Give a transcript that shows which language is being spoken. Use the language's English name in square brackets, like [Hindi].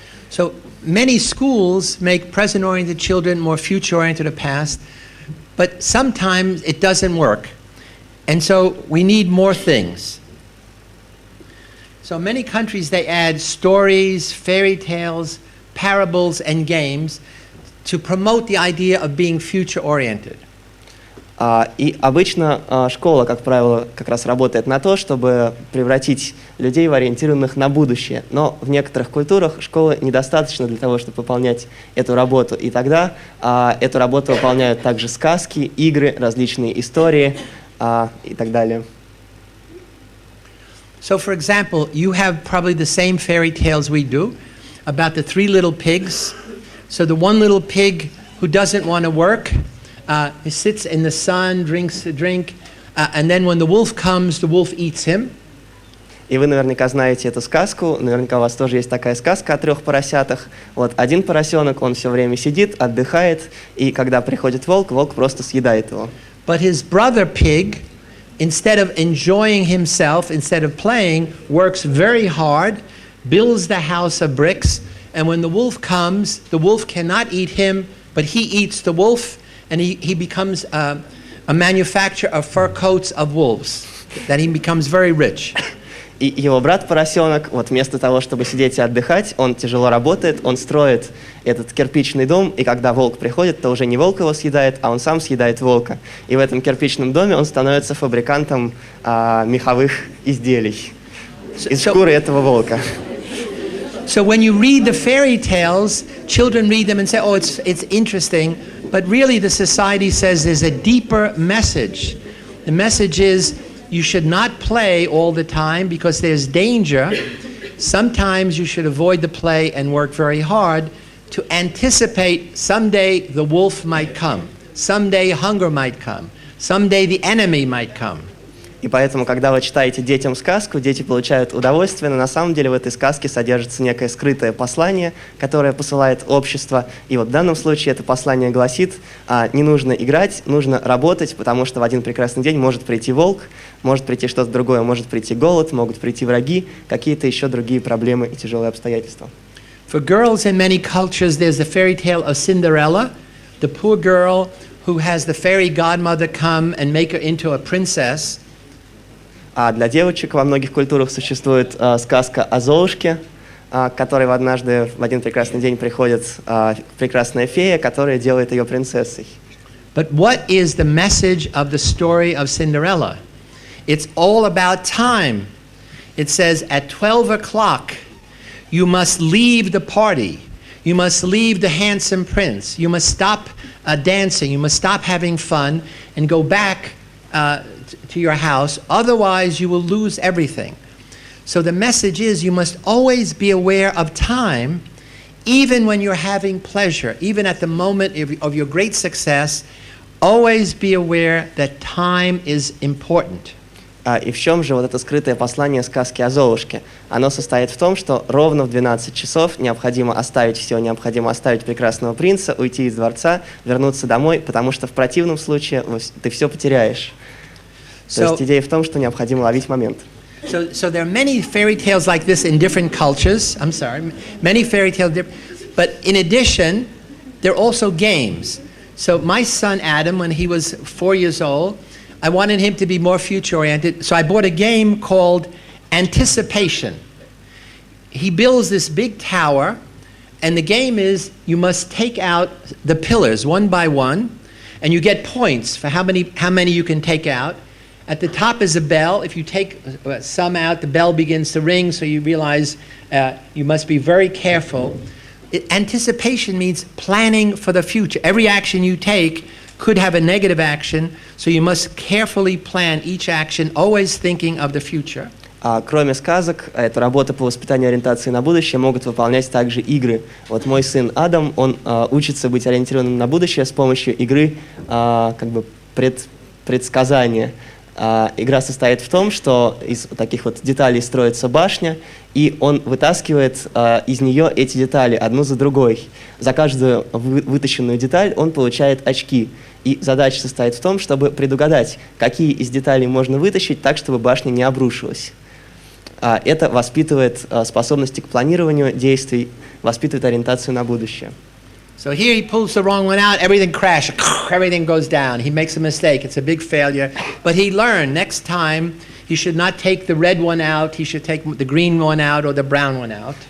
[English] So many schools make present-oriented children more future-oriented or past, but sometimes it doesn't work. And so we need more things. So many countries, they add stories, fairy tales, parables, and games to promote the idea of being future-oriented. [Russian] И обычно школа, как правило, как раз работает на то, чтобы превратить людей в ориентированных на будущее. Но в некоторых культурах школы недостаточно для того, чтобы выполнять эту работу. И тогда эту работу выполняют также сказки, игры, различные истории и так далее. [English] So, for example, you have probably the same fairy tales we do about the three little pigs. So the one little pig who doesn't want to work, he sits in the sun, drinks a drink, and then when the wolf comes, the wolf eats him. [Russian] И вы наверняка знаете эту сказку, наверняка у вас тоже есть такая сказка о трех поросятах. Вот один поросенок, он все время сидит, отдыхает, и когда приходит волк, волк просто съедает его. [English] But his brother pig, instead of enjoying himself, instead of playing, works very hard, builds the house of bricks, and when the wolf comes, the wolf cannot eat him, but he eats the wolf, and he becomes a manufacturer of fur coats of wolves. Then he becomes very rich. [Russian] И его брат-поросенок, вот вместо того, чтобы сидеть и отдыхать, он тяжело работает, он строит этот кирпичный дом, и когда волк приходит, то уже не волк его съедает, а он сам съедает волка. И в этом кирпичном доме он становится фабрикантом меховых изделий из шкуры этого волка. [English] So when you read the fairy tales, children read them and say, oh, it's interesting, but really the society says there's a deeper message. The message is, you should not play all the time because there's danger. Sometimes you should avoid the play and work very hard to anticipate someday the wolf might come. Someday hunger might come. Someday the enemy might come. [Russian] И поэтому, когда вы читаете детям сказку, дети получают удовольствие, но на самом деле в этой сказке содержится некое скрытое послание, которое посылает общество. И вот в данном случае это послание гласит, не нужно играть, нужно работать, потому что в один прекрасный день может прийти волк, может прийти что-то другое, может прийти голод, могут прийти враги, какие-то еще другие проблемы и тяжелые обстоятельства. [English] For girls in many cultures, there's the fairy tale of Cinderella, the poor girl who has the fairy godmother come and make her into a princess. [Russian] А для девочек во многих культурах существует сказка о Золушке, к которой однажды в один прекрасный день приходит прекрасная фея, которая делает ее принцессой. [English] But what is the message of the story of Cinderella? It's all about time. It says at 12 o'clock you must leave the party. You must leave the handsome prince. You must stop dancing. You must stop having fun and go back to your house, otherwise you will lose everything. So the message is you must always be aware of time, even when you're having pleasure, even at the moment of your great success, always be aware that time is important. [Russian] И в чем же вот это скрытое послание сказки о Золушке? Оно состоит в том, что ровно в 12 часов необходимо оставить все, необходимо оставить прекрасного принца, уйти из дворца, вернуться домой, потому что в противном случае ты все потеряешь. То есть идея в том, что необходимо ловить момент. [English] So there are many fairy tales like this in different cultures. I'm sorry, many fairy tales, but in addition, there are also games. So my son Adam, when he was 4 years old, I wanted him to be more future-oriented, so I bought a game called Anticipation. He builds this big tower, and the game is you must take out the pillars one by one, and you get points for how many you can take out. At the top is a bell. If you take some out, the bell begins to ring, so you realize you must be very careful. Anticipation means planning for the future. Every action you take could have a negative action, so you must carefully plan each action, always thinking of the future. [Russian] Кроме сказок, эту работу по воспитанию ориентации на будущее могут выполнять также игры. Вот мой сын Адам, он учится быть ориентированным на будущее с помощью игры как бы предсказания. Игра состоит в том, что из таких вот деталей строится башня, и он вытаскивает из нее эти детали одну за другой. За каждую вытащенную деталь он получает очки. И задача состоит в том, чтобы предугадать, какие из деталей можно вытащить так, чтобы башня не обрушилась. Это воспитывает способности к планированию действий, воспитывает ориентацию на будущее. [English] So here he pulls the wrong one out, everything crashes, everything goes down. He makes a mistake, it's a big failure. But he learned next time he should not take the red one out, he should take the green one out or the brown one out.